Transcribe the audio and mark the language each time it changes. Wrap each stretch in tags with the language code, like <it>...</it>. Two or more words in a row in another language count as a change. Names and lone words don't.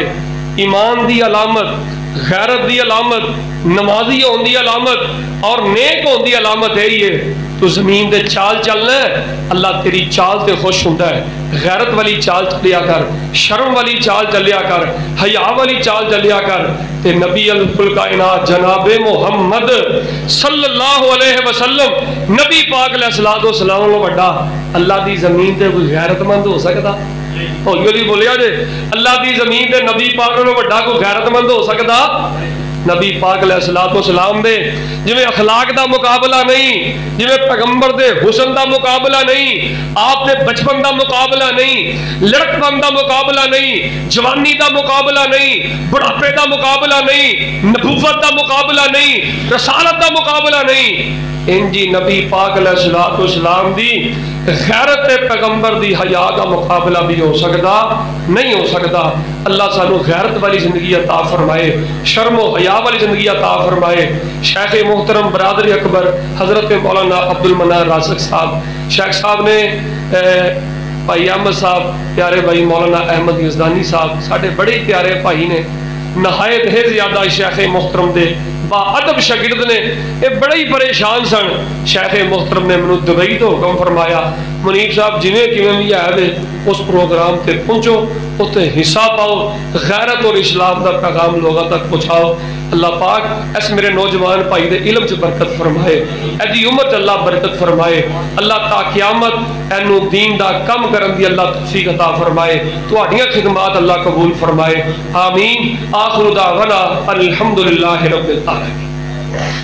<pa>ایمان دی علامت، غیرت دی علامت، نمازی ہون دی علامت تے نیک ہون دی علامت ایہو ہے، توں زمین تے چال چلنا ہے، اللہ تیری چال تے خوش ہوندا ہے. غیرت والی چال چلیا کر، شرم والی چال چلیا کر، حیا والی چال چلیا کر، تے نبی الکائنات جناب محمد</pa> <ar>صلی اللہ علیہ وسلم</ar> <pa>نبی پاک</pa> <ar>علیہ السلام</ar> <pa>وڈا اللہ دی زمین تے کوئی غیرتمند ہو سکدا? ہولی بولیا جے اللہ دی زمین تے نبی پاک نالوں وڈا کوئی غیرتمند ہو سکدا? نبی پاک علیہ السلام دے جویں اخلاق دا مقابلہ نہیں، جویں پیغمبر دے حسن دا مقابلہ نہیں، آپ دے بچپن دا مقابلہ نہیں، لڑکپن دا مقابلہ نہیں، جوانی دا مقابلہ نہیں، بڑھاپے دا مقابلہ نہیں، نبوت دا مقابلہ نہیں، رسالت دا مقابلہ نہیں، انج نبی پاک علیہ السلام دی غیرت پیغمبر دی حیا دا مقابلہ وی ہو سکدا نہیں ہو سکدا. اللہ سانوں غیرت والی زندگی عطا فرمائے، شرم و حیا والی زندگی عطا فرمائے. شیخ محترم برادر اکبر حضرت مولانا عبدالمنان راسخ صاحب، شیخ صاحب دے بھائی احمد صاحب، پیارے بھائی مولانا احمد یزدانی صاحب، ساڈے بڑے پیارے بھائی نے، نہایت ہی زیادہ شیخ محترم دے باادب شاگرد نے، ایہہ بڑے ہی پریشان سن. شیخ محترم نے مینوں دبئی توں حکم فرمایا، منیب صاحب جویں کویں وی آئے اس پروگرام تے پہنچو، اتھے حصہ پاؤ، غیرت تے اسلام دا پیغام لوکاں تک پہنچاؤ. اللہ پاک اس میرے نوجوان بھائی دے علم چ برکت فرمائے، ایہدی عمر چ اللہ برکت فرمائے، اللہ تا قیامت ایہنوں دین دا کم کرن دی اللہ توفیق عطا فرمائے، تہاڈیاں خدمتاں اللہ قبول فرمائے.</pa> <ar>आमीन। وآخر دعوانا أن الحمد لله رب العالمين.</ar>